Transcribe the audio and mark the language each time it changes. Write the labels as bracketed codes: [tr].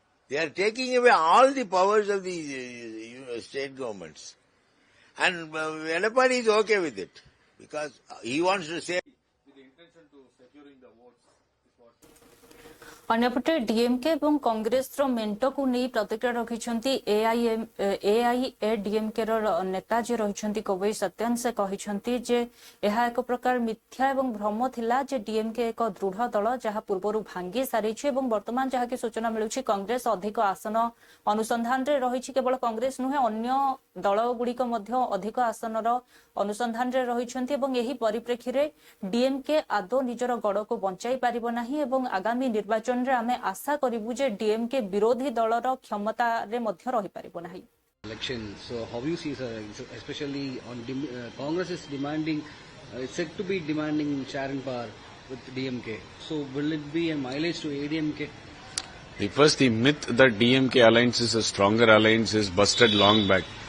[en] They are taking away all the powers of the state governments. And Edapadi is okay with it because he wants to say with the intention to securing the votes. Is what [or] ଅନ୍ୟପଟେ DMK ଏବଂ କଂଗ୍ରେସର ମେଣ୍ଟକୁ ନେଇ ପ୍ରତିକ୍ରିୟା ରଖିଛନ୍ତି ଏଆଇଏଡିଏମକେ ର ନେତା ଯିଏ ରହିଛନ୍ତି କୋବଇ ସତ୍ୟନ। ସେ କହିଛନ୍ତି ଯେ ଏହା ଏକ ପ୍ରକାର ମିଥ୍ୟା ଏବଂ ଭ୍ରମ ଥିଲା ଯେ ଡିଏମକେ ଏକ ଦୃଢ ଦଳ ଯାହା ପୂର୍ବରୁ ଭାଙ୍ଗି ସାରିଛି ଏବଂ ବର୍ତ୍ତମାନ ଯାହାକି ସୂଚନା ମିଳୁଛି କଂଗ୍ରେସ ଅଧିକ ଆସନ ଅନୁସନ୍ଧାନରେ ରହିଛି। କେବଳ କଂଗ୍ରେସ ନୁହେଁ ଅନ୍ୟ ଦଳଗୁଡିକ ମଧ୍ୟ ଅଧିକ ଆସନର ଅନୁସନ୍ଧାନରେ ରହିଛନ୍ତି ଏବଂ ଏହି ପରିପ୍ରେକ୍ଷୀରେ ଡିଏମକେ ଆଦୌ ନିଜର ଗଡକୁ ବଞ୍ଚାଇ ପାରିବ ନାହିଁ ଏବଂ ଆଗାମୀ ନିର୍ବାଚନରେ ଆମେ ଆଶା କରିବୁ ଯେ ଡିଏମକେ ବିରୋଧୀ ଦଳର କ୍ଷମତାରେ ମଧ୍ୟ ରହିପାରିବ ନାହିଁ। [en] Election. So how you see, sir, especially on Congress is demanding, said to be demanding share and power with DMK. So will it be a mileage to ADMK? First, the myth that DMK alliance is a stronger alliance is busted long back.